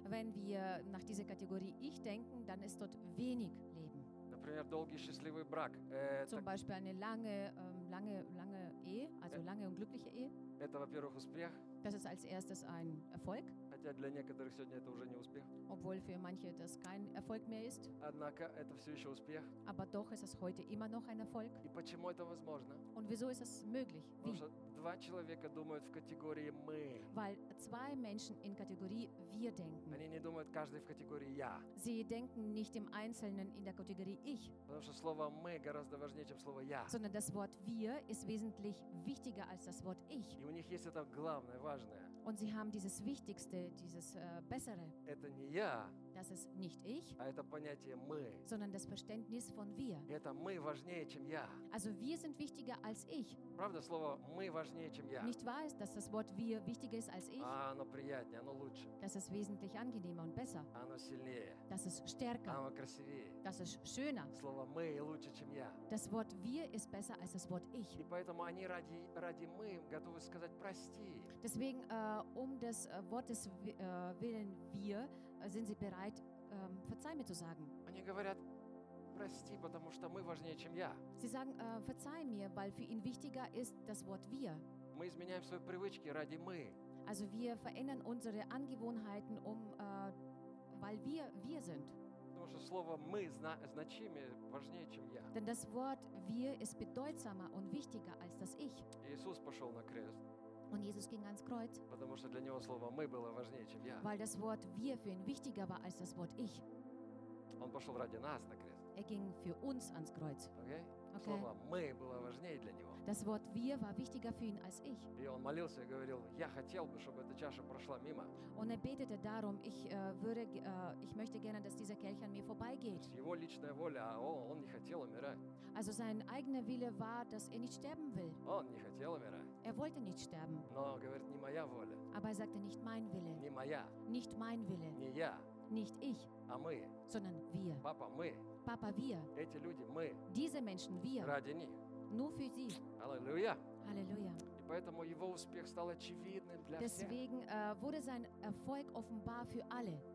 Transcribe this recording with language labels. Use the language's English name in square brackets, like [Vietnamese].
[German] Wenn wir nach dieser Kategorie ich denken, dann ist dort wenig Leben. [Russian] Например, долгий счастливый брак. [German] Zum Beispiel eine lange, lange, lange Ehe, also lange und glückliche Ehe. [Russian] Это, во-первых, успех. [German] Das ist als erstes ein Erfolg. [Russian] Хотя для некоторых сегодня это уже не успех. [German] Obwohl für manche das kein Erfolg mehr ist. [Russian] Однако это все еще успех. [German] Aber doch ist es heute immer noch ein Erfolg. [Russian] И почему это возможно? [German] Und wieso ist es möglich? [Russian] Потому что два человека думают в категории мы. [German] Weil zwei Menschen in Kategorie wir denken. [Russian] Они не думают каждый в категории я. [German] Sie denken nicht im Einzelnen in der Kategorie ich. [Russian] Потому что слово мы гораздо важнее, чем слово я. [German] Sondern das Wort wir ist wesentlich wichtiger als das Wort ich. [Russian] И у них есть это главное, важное. [German] Und sie haben dieses Wichtigste, dieses Bessere. [Russian] Это не я. [German] Das ist nicht ich. [Russian] А это понятие мы. [German] Sondern das Verständnis von wir. [Russian] И это мы важнее, чем я. [German] Also wir sind wichtiger als ich. [Russian] Правда, слово мы важнее, чем я. [German] Nicht wahr ist, dass das Wort wir wichtiger ist als ich? [Russian] А оно приятнее, оно лучше. [German] Das ist wesentlich angenehmer und besser. [Russian] А оно сильнее. [German] Das ist stärker. [Russian] А оно красивее. [German] Das ist schöner. [Russian] Слово мы лучше, чем я. [German] Das Wort wir ist besser als das Wort ich. [Russian] И поэтому они ради мы готовы сказать прости. [German] Deswegen um des Wortes willen wir sind sie bereit verzeih mir zu sagen. [Russian] Они говорят прости, потому что мы важнее, чем я. [German] Sie sagen verzeih mir, weil für ihn wichtiger ist das Wort wir. [Russian] Мы изменяем свои привычки ради мы. [German] Also wir verändern unsere Angewohnheiten um weil wir sind. [Russian] Потому что слово мы значимее, важнее, чем я. [German] Denn das Wort wir ist bedeutsamer und wichtiger als das ich. [Russian] Иисус пошел на крест. [German] Und Jesus ging ans Kreuz. [Russian] Потому что для него слово мы было важнее, чем я. [German] Weil das Wort wir für ihn wichtiger war als das Wort ich. [Russian] Он пошел ради нас на крест. [German] Er ging für uns ans Kreuz. Okay? Okay. [Russian] Слово мы было важнее для него. [German] Das Wort wir war wichtiger für ihn als ich. [Russian] И он молился и говорил: "Я хотел бы, чтобы эта чаша прошла мимо". [German] Und er betete darum, ich möchte gerne, dass dieser Kelch an mir vorbeigeht. [Russian] Его личная воля, он не хотел умирать. [German] Also sein eigener Wille war, dass er nicht sterben will. [Russian] Он не хотел умирать. [German] Er wollte nicht sterben. [Russian] Но говорит: "Не моя воля". [German] Aber er sagte nicht mein Wille. [Russian] Не моя. [German] Nicht mein Wille. [Russian] Не я. [German] nicht ich, sondern wir. Papa, wir. Papa, wir. [Russian] Эти люди, мы. [German] Diese Menschen, wir. [Russian] Ради них. [German] Nur für sie. Halleluja. Halleluja. [Russian] Поэтому его успех стал очевидным для [German] Deswegen, [Russian] всех. [German] Wurde sein Erfolg offenbar für alle.